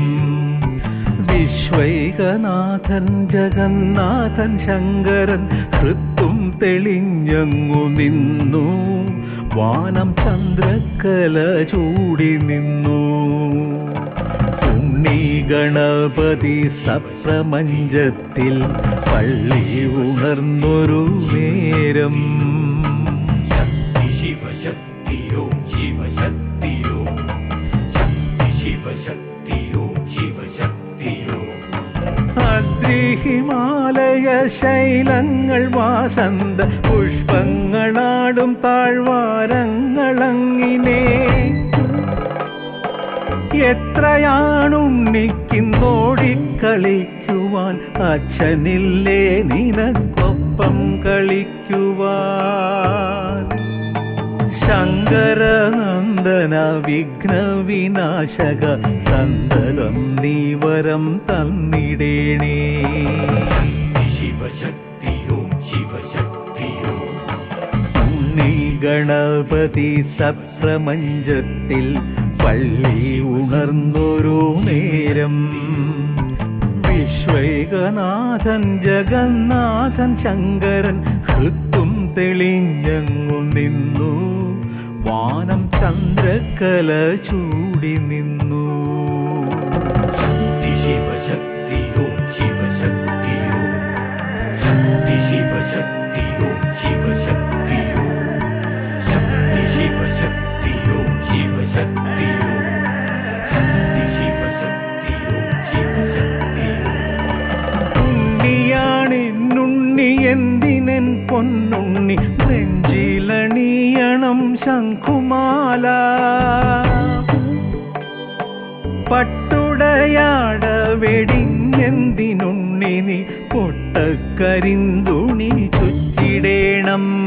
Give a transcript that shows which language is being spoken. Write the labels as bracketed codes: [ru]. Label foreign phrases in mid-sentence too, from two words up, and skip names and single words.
[ml] വിശ്വൈകനാഥൻ ജഗന്നാഥൻ ശങ്കരൻ ഹൃത്തും തെളിഞ്ഞങ്ങു നിന്നു വാനം ചന്ദ്രക്കല ചൂടി നിന്നു ഉണ്ണി ഗണപതി സപ്രപഞ്ചത്തിൽ പള്ളി ഉണർന്നൊരു നേരം [sa] शक्ति शिव शक्ति ओम शिव शक्ति ओम शक्ति शिव शक्ति ओम शिव शक्ति ओम [ml] അദ്രിഹിമാലയ ശൈലങ്ങൾ വാസന്ത പുഷ്പങ്ങളാടും താഴ്വാരങ്ങളങ്ങിനെ എത്രയാണുണ്ണിക്കിന്നോടിക്കളിക്കുവാൻ അച്ഛനില്ലേ നിനക്കൊപ്പം കളിക്കുവാൻ ശങ്കരനന്ദന വിഘ്നവിനാശക സന്തതം നീ വരം തന്നിടേണേ [sa] शिव शक्ति ओम शिव शक्ति ओम [ml] ഉണ്ണി ഗണപതി സപ്രപഞ്ചത്തിൽ പള്ളി ഉണർന്നൊരു നേരം വിശ്വൈകനാഥൻ ജഗന്നാഥൻ ശങ്കരൻ ഹൃത്തും തെളിഞ്ഞങ്ങു നിന്നു വാനം ചന്ദ്രക്കല ചൂടി നിന്നു [sa] शक्ति शिव शक्ति ओम शिव शक्ति ओम शक्ति शिव शक्ति ओम शिव शक्ति ओम शक्ति शिव शक्ति ओम शिव शक्ति ओम शक्ति शिव शक्ति ओम शिव शक्ति ओम [ml] ഉണ്ണിയാണെന്നുണ്ണി എന്തിനൻ പൊന്നുണ്ണി നെഞ്ചിലണിയണം ശംഖുമാല പട്ടുടയാട വെടിഞ്ഞെന്തിനുണ്ണി നീ പൊട്ടക്കരിന്തുണി ചുറ്റിടേണം